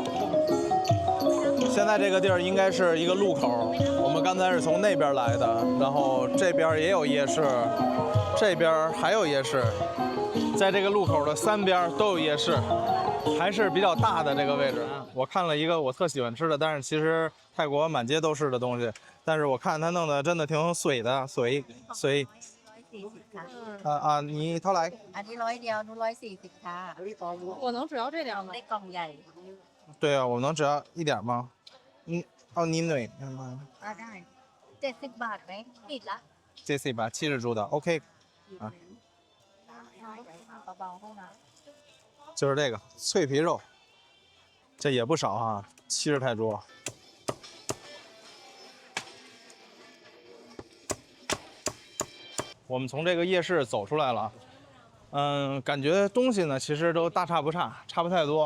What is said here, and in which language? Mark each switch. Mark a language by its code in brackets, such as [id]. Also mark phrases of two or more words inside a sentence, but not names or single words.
[zh] 现在这个地儿应该是一个路口，我们刚才是从那边来的，然后这边也有夜市，这边还有夜市，在这个路口的3边都有夜市，还是比较大的这个位置。我看了一个我特喜欢吃的，但是其实泰国满街都是的东西，但是我看他弄的真的挺水的，水 [th] 140 ค่ะ 你เท่าไหร่ อันนี้100เดียวนู้น140ค่ะ [zh] 我能只要这点吗 [th] ได้？กล่องใหญ่ [zh] 对啊，我能只要一点吗？你หน่วย [th] ได้70 บาทไหมผิดละ [zh] 70 吧，70铢的 ，OK， [th] เบาๆเข้ามา [zh] 就是这个脆皮肉，这也不少哈，70泰铢。我们从这个夜市走出来了，感觉东西呢其实都大差不差，差不太多，